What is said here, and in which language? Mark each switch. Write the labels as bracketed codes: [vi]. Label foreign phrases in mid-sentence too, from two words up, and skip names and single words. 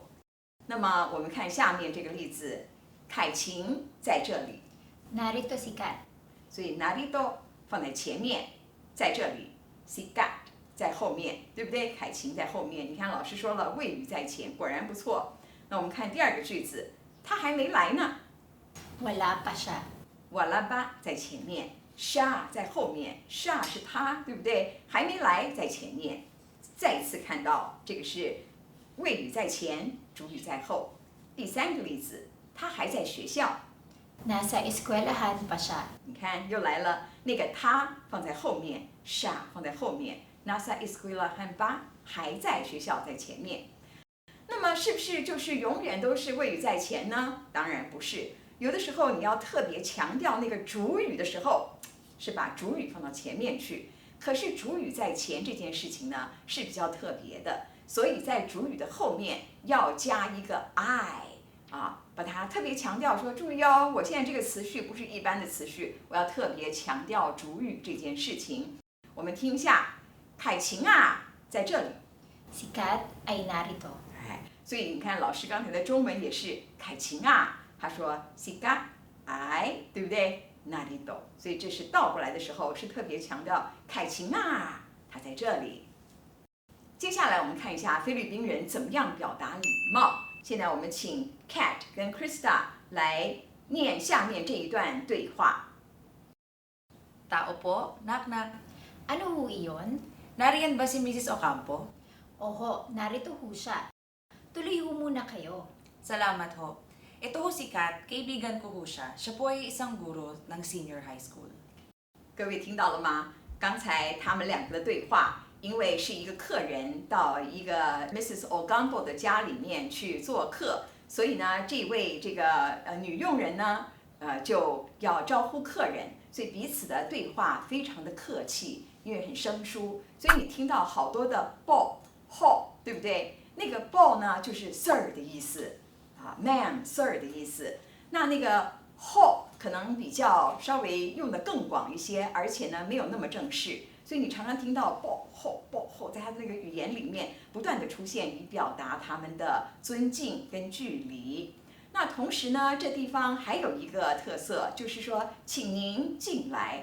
[zh] 那么我们看下面这个例子，凯晴在这里 [tl] Narito si Kat。 [zh] 所以 narito 放在前面，在这里 si Kat 在后面，对不对？凯晴在后面。你看老师说了，谓语在前，果然不错。那我们看第二个句子，他还没来呢 [tl] Wala pa siya。 wala pa [zh] 在前面。siya 在后面 ，siya 是他，对不对？还没来在前面。再次看到这个是谓语在前，主语在后。第三个例子，他还在学校。 [tl] Nasa eskwelahan pa siya。 [zh] 你看又来了，那个他放在后面 ，siya 放在后面 ， [tl] nasa eskwelahan pa [zh] 还在学校在前面。那么是不是就是永远都是谓语在前呢？当然不是。有的时候你要特别强调那个主语的时候，是把主语放到前面去。可是主语在前这件事情呢是比较特别的，所以在主语的后面要加一个 I 把它特别强调说，注意哦，我现在这个词序不是一般的词序，我要特别强调主语这件事情。我们听一下，凯晴在这里 [tl] Si Kat ay narito。 [zh] 所以你看老师刚才的中文也是凯晴他说 [tl] si Kat ay [zh] 对不对？narito， 所以这是倒过来的时候是特别强调凯晴他在这里。接下来我们看一下菲律宾人怎么样表达礼貌。现在我们请 Kat 跟 Krista 来念下面这一段对话。 [tl] Tao po, [en] knock-knock. [tl] Ano ho iyon? Nariyan ba si Mrs. Ocampo? Oho, narito ho siya. Tuloy ho muna kayo. Salamat ho. Ito ho si Kat, kaibigan ko ho siya. Siya po ay isang guro ng senior high school. [zh] 各位听到了吗？刚才他们两个的对话，因为是一个客人到一个 Mrs. Ocampo 的家里面去做客，所以呢，这位这个女佣人呢，就要招呼客人，所以彼此的对话非常的客气，因为很生疏，所以你听到好多的 [tl] bo、ho， [zh] 对不对？那个 bo 呢，就是 sir 的意思 ， [en] ma'am sir [zh] 的意思。那个 ho 可能比较稍微用的更广一些，而且呢没有那么正式，所以你常常听到 [tl] bo、ho、bo、ho [zh] 在他的那个语言里面不断的出现，以表达他们的尊敬跟距离。那同时呢，这地方还有一个特色，就是说，请您进来。